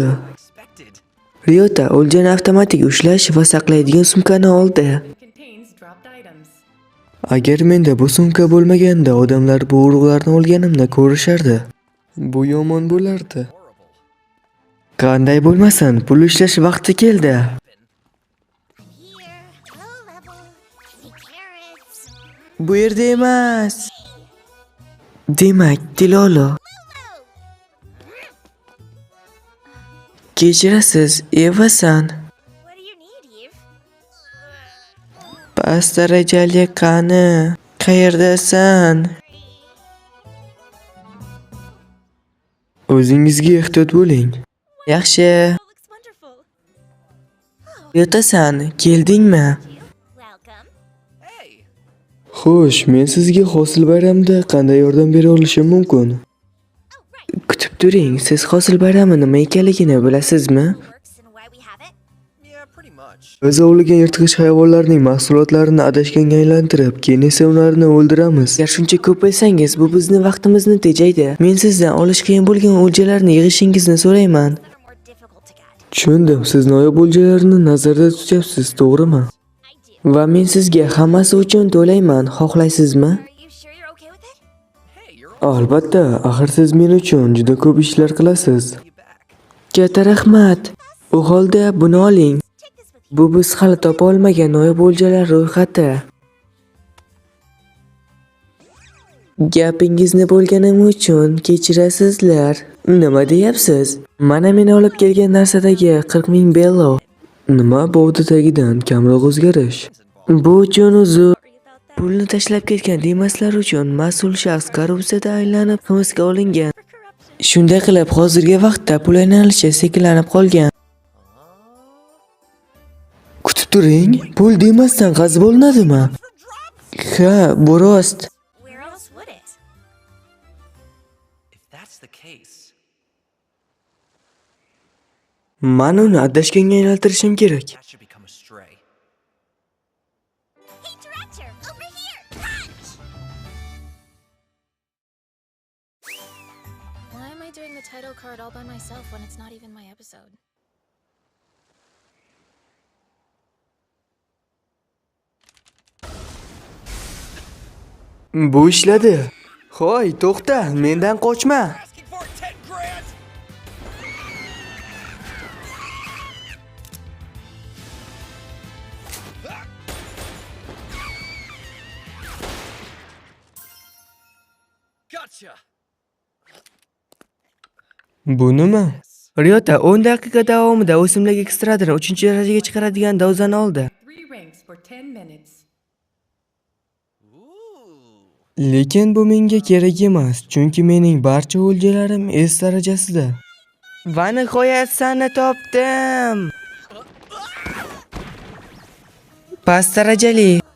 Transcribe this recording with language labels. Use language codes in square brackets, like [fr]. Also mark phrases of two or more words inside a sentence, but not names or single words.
[en] Expected. [uz] Ryota o'ljani avtomatik ushlash va saqlaydigan sumkani oldi. [en] Contains dropped items. [uz] Agar menda bu sumka bo'lmaganda, odamlar bu urug'larni olganimni ko'rishardi. Bu yomon bo'lardi. [en] Horrible. [uz] Qanday bo'lmasin, pul ishlash vaqti keldi. [en] I'm here. Low level. Three carrots. [uz] Bu yerda emas. Demak, Tilolo. Kechirasiz, Eva-san. [en] What do you need, Eve? [uz] Past darajali qani? Qayerdasan? O'zingizga ehtiyot bo'ling. Yaxshi. [en] Oh, looks wonderful. [uz] Yotasan, keldingmi? [en] Welcome. Hey. [uz] Xo'sh, men sizga hosil bayramida qanday yordam bera olishim mumkin? [en] Oh, right. [uz] Kutib turing, siz hosil bayrami nima ekanligini bilasizmi? [en] Works and why we have it. Yeah, pretty much. [uz] Biz ovlagan yirtqich hayvonlarning mahsulotlarini adashganga aylantirib, keyin esa ularni o'ldiramiz. Agar shuncha ko'p bilsangiz, bu bizni vaqtimizni tejaydi. Men sizdan olish qiyin bo'lgan o'ljalarni yig'ishingizni so'rayman. [en] That are more difficult to get. [uz] Tushundim, siz noyob o'ljalarni nazarda tutyapsiz, to'g'rimi? [en] I do. [uz] Va men sizga hammasi uchun to'layman, xohlaysizmi? [en] Are you sure you're okay with it? Hey, you're [uz] Albatta, axir siz men uchun juda ko'p ishlar qilasiz. [en] you back. [uz] Katta rahmat. U holda buni oling. [en] Take this with you. [uz] Bu biz hali topa olmagan noyob o'ljalar ro'yxati. Gapingizni bo'lganim uchun kechirasizlar. Nima deyapsiz? Mana men olib kelgan narsadagi 40 ming bello. Nima bovdi tagidan kamroq o'zgarish? Bu uchun uzr. [en] Sorry about that. [uz] Pulni tashlab ketgan demaslar uchun mas'ul shaxs korrupsiyada aylanib hibsga olingan. [en] For corruption. [uz] Shunday qilib, hozirgi vaqtda pul aylanishi sekinlanib qolgan. Kutib turing, pul demasdan qazib olinadimi? Ha, bu rost. [en] Where else would it? If that's the case, [uz] Men uni adashganga aylantirishim kerak. [en] that should become a stray. Hey, director, over here. Catch! Why am I doing the title card all by myself when it's not even my episode? [uz] Bu ishladi. Hoy, to'xta, mendan qochma. [en] Asking for 10 grand. Gotcha. [uz] Bu nima? Ryota 10 daqiqa davomida o'simlik ekstradini 3-darajaga chiqaradigan dozani oldi. [en] 3 ranks for 10 minutes. Ooh. [uz] Lekin bu menga kerak emas, chunki mening barcha o'ljalarim S darajasida. Va nihoyat seni topdim. Past darajali.